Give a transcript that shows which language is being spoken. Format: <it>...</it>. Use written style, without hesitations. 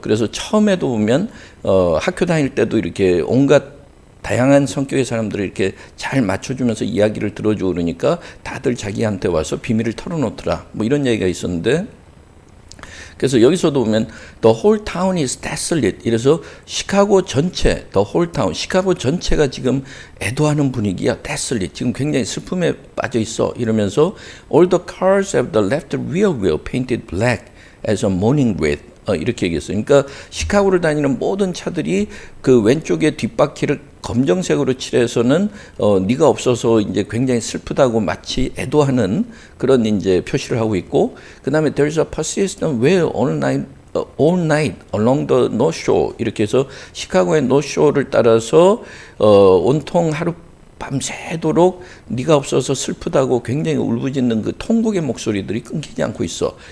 <ko>그래서 처음에도 보면 학교 다닐 때도 이렇게 온갖 다양한 성격의 사람들을 이렇게 잘 맞춰주면서 이야기를 들어주고 그러니까 다들 자기한테 와서 비밀을 털어놓더라. 뭐 이런 얘기가 있었는데 그래서 여기서도 보면</ko> <en>the whole town is desolate.</en> <ko>이래서 시카고 전체,</ko> <en>the whole town,</en> <ko>시카고 전체가 지금 애도하는 분위기야.</ko> <en>desolate.</en> <ko>지금 굉장히 슬픔에 빠져 있어. 이러면서</ko> <en>all the cars have the left rear wheel painted black as a mourning wreath.</en> <ko>이렇게 얘기했어요. 그러니까 시카고를 다니는 모든 차들이 그 왼쪽에 뒷바퀴를 검정색으로 칠해서는 네가 없어서 이제 굉장히 슬프다고 마치 애도하는 그런 이제 표시를 하고 있고 그다음에</ko> <en>there's a persistent wail all night along the North Shore</en> <ko>이렇게 해서 시카고의 North Shore를 따라서 온통 하루 밤새도록 네가 없어서 슬프다고 굉장히 울부짖는 그 통곡의 목소리들이 끊기지 않고 있어.</ko>